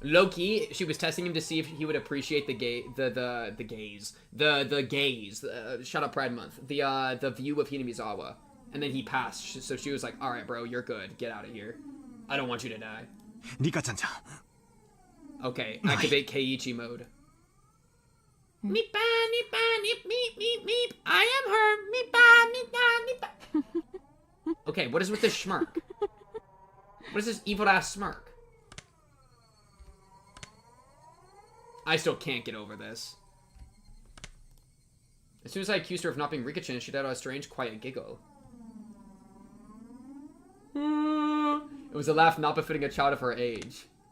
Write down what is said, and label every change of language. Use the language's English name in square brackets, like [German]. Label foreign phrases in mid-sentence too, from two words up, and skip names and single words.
[English] Low-key, she was testing him to see if he would appreciate the gaze. Shut up, Pride Month. The view of Hinamizawa. And then he passed, so she was like, alright, bro, you're good. Get out of here. I don't want you to die. Rika-chan. Okay, activate Keiichi mode. Meepa, meepa, meep, meep, meep, meep. I am her. Meepa, meepa, meepa. Okay, what is with this smirk? What is this evil-ass smirk? I still can't get over this. As soon as I accused her of not being Rika-chan, she let out a strange, quiet giggle. It was a laugh not befitting a child of her age.